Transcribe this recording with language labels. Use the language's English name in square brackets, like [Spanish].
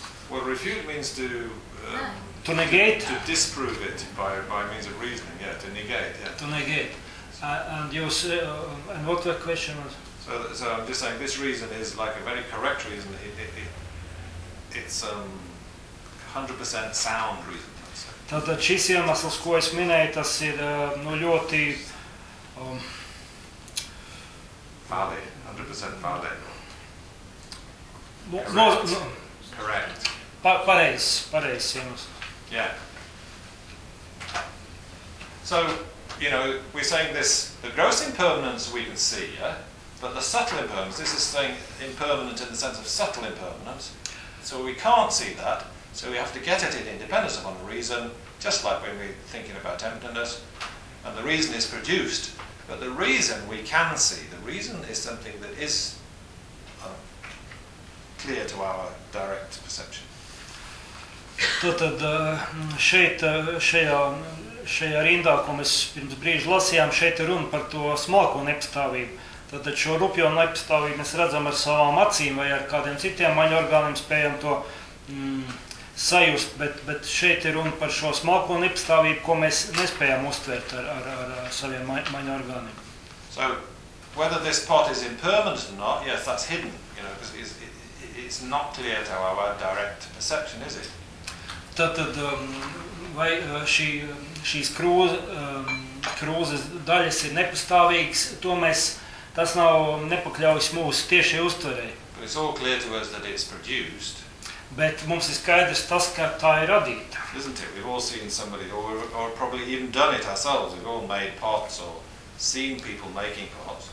[English] Well, refute means to to negate. To disprove it by means of reasoning, yeah, to negate, yeah. To negate. And what the question was? So I'm just saying this reason is like a very correct reason. It's 100% sound reason. [Latvian] Tātad šis iemesls, ko es minēju, tas ir ļoti [English] valid, 100% valid. Correct. [Latvian] Pareizs iemesls. [English] Yeah. So, you know, we're saying this, the gross impermanence we can see, yeah? But the subtle impermanence, this is saying impermanent in the sense of subtle impermanence. So we can't see that, so we have to get at it in dependence upon reason, just like when we're thinking about emptiness. And the reason is produced, but the reason we can see, the reason is something that is clear to our direct perception. [Latvian] Tātad šajā rindā, ko mēs pirms brīža lasījām, šeit ir runa par to smalko nepastāvību. Tātad šo rupjo nepastāvību mēs redzam ar savām acīm vai ar kādiem citiem maņu orgāniem spējam to sajust, bet šeit ir runa par šo smalko nepastāvību, ko mēs nespējam uztvert ar saviem maņu orgāniem. [English] So, whether this pot is impermanent or not, yes, that's hidden, you know, because it's not clear to our direct perception, is it? [Latvian] Tātad vai šīs krūzes daļas ir nepastāvīgas, to mēs, tas nav nepakļaujis mūsu tiešai uztverei. [English] But it's all clear to us that it's produced. [Latvian] Bet mums ir skaidrs tas, ka tā ir radīta. [English] Isn't it? We've all seen somebody, or probably even done it ourselves. We've all made pots or seen people making pots.